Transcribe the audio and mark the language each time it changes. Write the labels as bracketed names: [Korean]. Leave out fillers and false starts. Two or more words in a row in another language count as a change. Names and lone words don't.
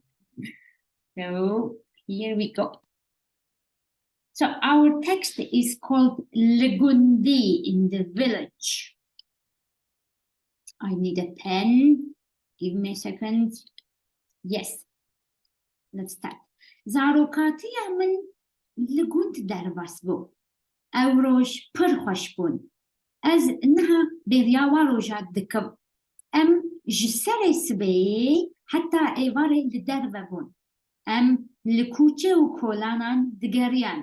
[English] So here we go. So our text is called gundî in the village. I need a pen. Give me a second. Yes. Let's start. [Kurdish] Zarokatiya min gund derbas bû. Ew roj pir xweş bûn. Ez niha bêriya wan rojat dikim. Em ji serê sibehê heta êvarê li derve bûn. Em li kûçe û kolanan digeriyan.